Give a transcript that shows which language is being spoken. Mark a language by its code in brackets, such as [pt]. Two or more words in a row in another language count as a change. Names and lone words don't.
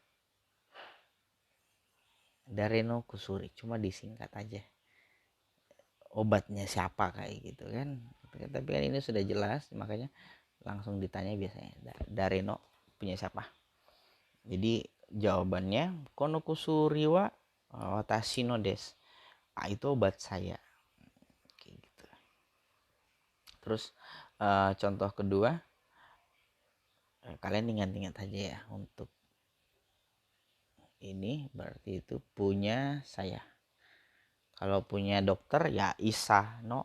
[ja] Dare no kusuri, [id] cuma disingkat aja. Obatnya siapa kayak gitu kan. Tapi kan ini sudah jelas, makanya langsung ditanya biasanya. [ja] Dare no [id] punya siapa? Jadi jawabannya [ja] kono kusuri wa watashi no desu. [id] Itu obat saya. Kayak gitu. Terus contoh kedua, kalian ingat-ingat aja ya, untuk ini berarti itu punya saya. Kalau punya dokter ya [ja] isa no.